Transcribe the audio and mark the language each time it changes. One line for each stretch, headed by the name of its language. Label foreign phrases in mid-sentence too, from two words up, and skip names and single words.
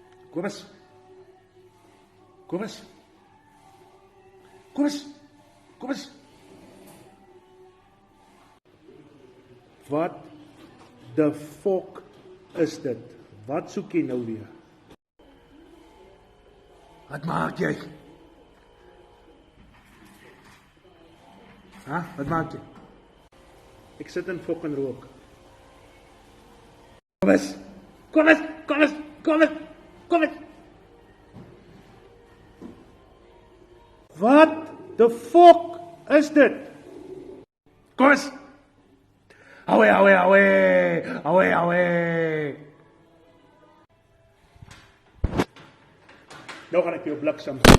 Afrikaans: Kobus. Kobus. Kobus. Kobus. Wat
English: the fuck
Afrikaans: is dit? Wat soek jy nou weer? Wat maak jy? Ha? Wat maak jy? Ek sit in fucking rook. Kobus. Kobus. Kobus. Kobus. Kobus. Wat
English: the fuck
Afrikaans: is dit? Kobus. Awe, awe, awe. Awe, awe. Nou gaan ek jou bliksem.